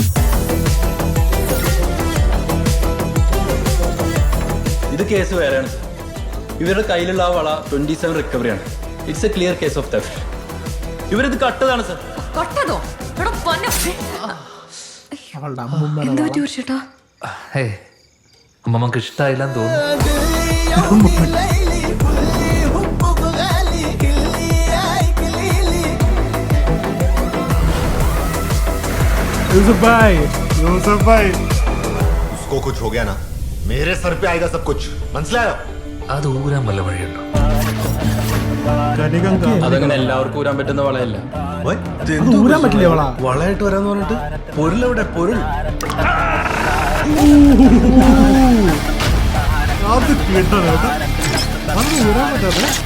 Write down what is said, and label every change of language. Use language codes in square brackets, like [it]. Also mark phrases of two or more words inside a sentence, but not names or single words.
[ml] ഇത് കേസ് വേറെയാണ് സർ. ഇവരുടെ കയ്യിലുള്ള ആ വള 27 റിക്കവറിയാണ്. [en] It's a clear case of theft. [ml] ഇവരിത് കട്ടതാണ് സർ. കട്ടതോ? എന്താ പറ്റി ചേട്ടാ? അമ്മമ്മക്ക് ഇഷ്ടായില്ലെന്ന് തോന്നുന്നു. [hi] यूसुफ भाई उसको कुछ हो गया ना, मेरे सर पे आएगा सब कुछ. [ml] മനസ്സിലായോ? അത് ഊരാൻ വല്ല വഴിയുണ്ടോ? അതങ്ങനെ എല്ലാവർക്കും ഊരാൻ പറ്റുന്ന വളയല്ല. ഊരാൻ പറ്റില്ലേ വള? വളയായിട്ട് വരാന്ന് പറഞ്ഞിട്ട് പൊരുളെവിടെ? പൊരുൾ അത് കേട്ടത് അത് ഊരാൻ പറ്റാതെ.